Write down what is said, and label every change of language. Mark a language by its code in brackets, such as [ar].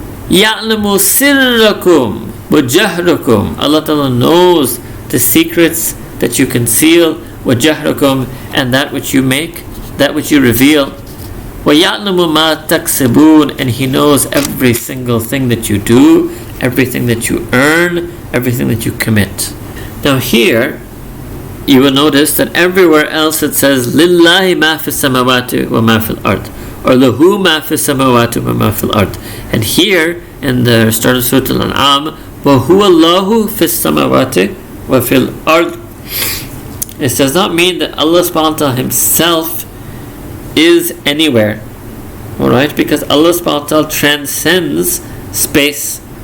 [ar] يَعْلَمُ سِرَّكُمْ وَجَهْرَكُمْ, [en] Allah Ta'ala knows the secrets that you conceal, [ar] وَجَهْرَكُمْ, [en] and that which you make, that which you reveal. [ar] وَيَعْلَمُ مَا تَكْسِبُونَ, [en] and He knows every single thing that you do, everything that you earn, everything that you commit. Now here, you will notice that everywhere else it says [ar] لِلَّهِ مَا فِي السَّمَاوَاتِ وَمَا فِي الْأَرْضِ, [en] or [ar] لَهُ مَا فِي السَّمَاوَاتِ وَمَا فِي الْأَرْضِ. [en] And here, in the start of Surah Al-An'am, [ar] وَهُوَ اللَّهُ فِي السَّمَاوَاتِ وَفِي الْأَرْضِ, [en] it does not mean that Allah subhanahu wa ta'ala Himself is anywhere. Alright? Because Allah subhanahu wa ta'ala transcends space.